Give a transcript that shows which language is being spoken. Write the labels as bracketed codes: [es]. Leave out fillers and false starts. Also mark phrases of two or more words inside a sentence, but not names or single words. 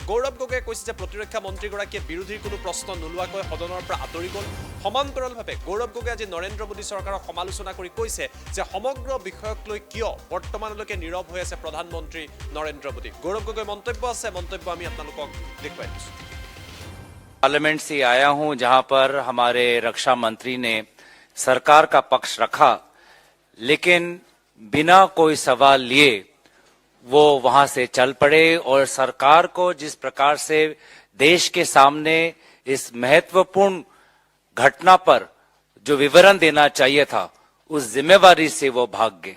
[as] গৌৰৱ গগৈয়ে কৈছে যে প্ৰতিৰক্ষা মন্ত্ৰীগৰাকীয়ে বিৰোধীৰ কোনো প্ৰশ্ন নোলোৱাকৈ সদনৰ পৰা আঁতৰি গ'ল। সমান্তৰালভাৱে গৌৰৱ গগৈয়ে আজি নৰেন্দ্ৰ মোদী চৰকাৰক সমালোচনা কৰি কৈছে যে সমগ্ৰ বিষয়ক লৈ কিয় বৰ্তমানলৈকে নীৰৱ হৈ আছে প্ৰধানমন্ত্ৰী নৰেন্দ্ৰ মোদী। গৌৰৱ গগৈৰ মন্তব্য আছে, মন্তব্য আমি আপোনালোকক দেখুৱাই দিছোঁ। [hi] पार्लियामेंट से आया हूं जहां पर हमारे रक्षा मंत्री ने सरकार का पक्ष रखा, लेकिन बिना कोई सवाल लिए वो वहां से चल पड़े और सरकार को जिस प्रकार से देश के सामने इस महत्वपूर्ण घटना पर जो विवरण देना चाहिए था उस जिम्मेवारी से वो भाग गए।